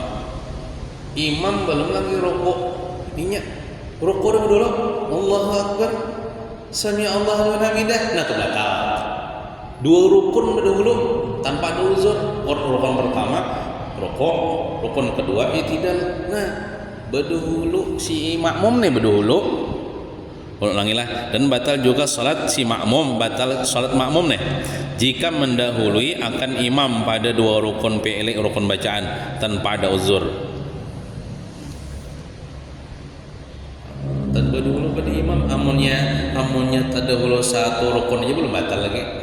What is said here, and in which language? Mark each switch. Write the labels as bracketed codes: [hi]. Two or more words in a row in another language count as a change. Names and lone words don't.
[id] Imam belum lagi rukuk, ininya rukuk dulu, [ar] Allahu Akbar, sami Allahu liman hamidah. [id] Nah itu batal. Dua rukun dahulu tanpa ada uzur. Rukun pertama rukuk, rukun kedua i'tidal. Nah, berdahulu si makmum nih berdahulu. Ulangilah, dan batal juga salat si makmum, batal salat makmum nih jika mendahului akan imam pada dua rukun fi'li, rukun bacaan tanpa ada uzur. [bjn] Tanpa dahulu pada imam, amunnya terdahulu satu rukun aja belum batal lagi.